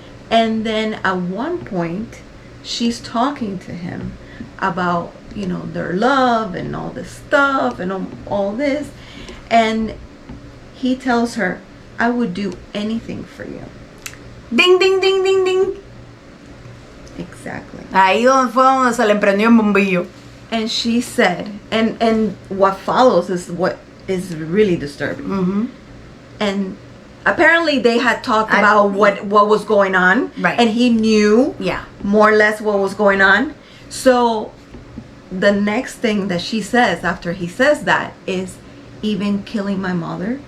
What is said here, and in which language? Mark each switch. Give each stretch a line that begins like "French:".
English: And then at one point, she's talking to him about, their love and all this stuff and all this. And he tells her, I would do anything for you. Ding, ding, ding, ding, ding. Exactly.
Spanish: Ahí fue donde se le prendió el bombillo.
English: And she said, and what follows is what is really disturbing. And apparently they had talked about what was going on. Right. And he knew more or less what was going on. So the next thing that she says after he says that is, even killing my mother.